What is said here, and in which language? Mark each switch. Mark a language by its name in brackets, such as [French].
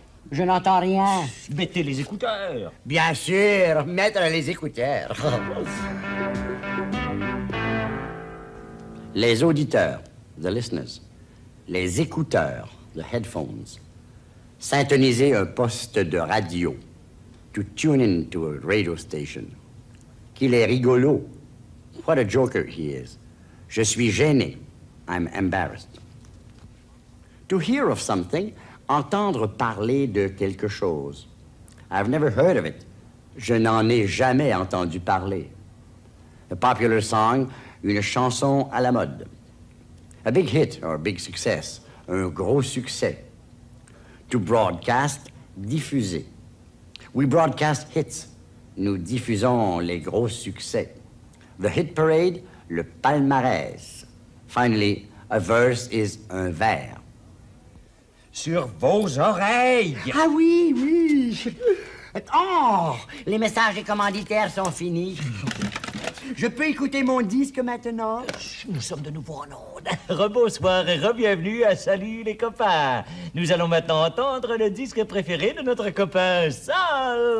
[French] Je n'entends rien. Mettez les écouteurs. Bien sûr, mettre les écouteurs. Les auditeurs, [English] the listeners. [French] Les écouteurs, [English] the headphones. [French] Syntoniser un poste de radio. [English] To tune in to a radio station. [French] Qu'il est rigolo. [English] What a joker he is. [French] Je suis gêné. [English] I'm embarrassed. To hear of something, [French] entendre parler de quelque chose. [English] I've never heard of it. [French] Je n'en ai jamais entendu parler. [English] A popular song, [French] une chanson à la mode. [English] A big hit or big success, [French] un gros succès. [English] To broadcast, diffuser. We broadcast hits. [French] Nous diffusons les gros succès. [English] The hit parade, le palmarès. Finally, a verse is un vers. [French] Sur vos oreilles. Ah oui, oui. Oh, les messages des commanditaires sont finis. Je peux écouter mon disque maintenant? Nous sommes de nouveau en onde. Rebonsoir et re-bienvenue à Salut les copains. Nous allons maintenant entendre le disque préféré de notre copain Saul.